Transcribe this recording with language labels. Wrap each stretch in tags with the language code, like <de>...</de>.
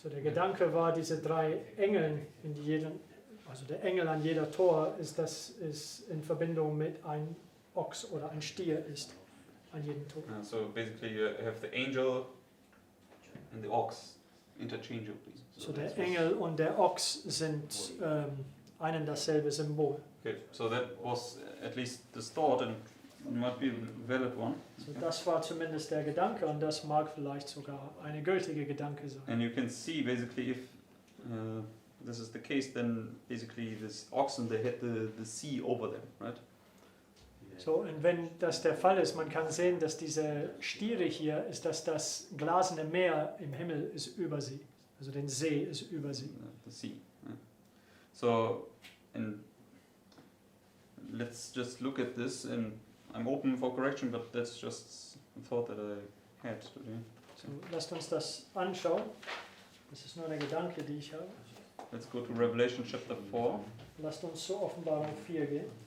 <de>So der Gedanke war, diese 3 Engeln in die jeden, also der Engel an jeder Tor ist in Verbindung mit ein Ochs oder ein Stier ist an jedem Tor.</de> <en>So basically you have the angel and the ox interchangeably.</en> <de>So der</de> <en>that's what's-</en> <de>Engel und der Ochs sind ein und dasselbe Symbol.</de> <en>Okay, so that was at least this thought and might be a valid one.</en> <de>So das war zumindest der Gedanke und das mag vielleicht sogar eine gültige Gedanke sein.</de> <en>And you can see basically if this is the case, then basically this oxen, they had the sea over them, right?</en> <de>So, und wenn das der Fall ist, man kann sehen, dass diese Stiere hier, ist, dass das glasene Meer im Himmel ist über sie. Also den See ist über sie.</de> <en>The sea. Yeah. So, and let's just look at this, and I'm open for correction, but that's just a thought that I had today.</en> <de>So, lasst uns das anschauen. Das ist nur eine Gedanke, die ich habe.</de> <en>Let's go to Revelation chapter 4.</en> <de>Lasst uns zur Offenbarung 4 gehen.</de>